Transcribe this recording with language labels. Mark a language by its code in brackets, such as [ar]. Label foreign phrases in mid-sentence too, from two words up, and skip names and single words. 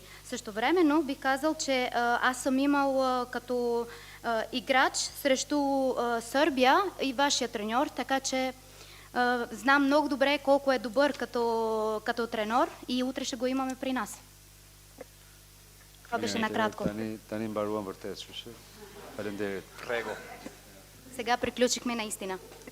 [bg] Същевременно бих казал, че аз съм имал като играч срещу Сърбия и вашия треньор, така че знам много добре колко е добър като треньор и утре ще го имаме при нас. Това беше накратко. [sq] Тани мbaruam vërtet, kështu që faleminderit. Prego. [bg] Сега приключихме наистина.